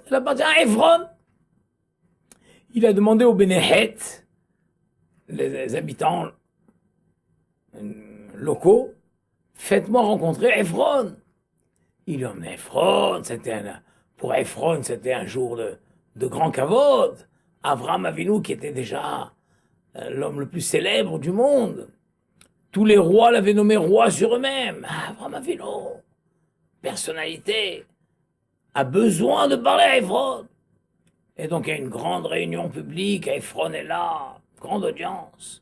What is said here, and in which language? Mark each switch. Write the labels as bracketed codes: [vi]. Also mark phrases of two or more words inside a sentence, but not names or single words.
[fr] Elle appartient à Ephron. Il a demandé aux Bénéhet, les habitants locaux, faites-moi rencontrer Ephron. Il en est Ephron, pour Ephron, c'était un jour de grand kavod. Avraham Avinu, qui était déjà l'homme le plus célèbre du monde. Tous les rois l'avaient nommé roi sur eux-mêmes. Avraham Avinu, personnalité, a besoin de parler à Ephron. Et donc il y a une grande réunion publique, Ephron est là, grande audience.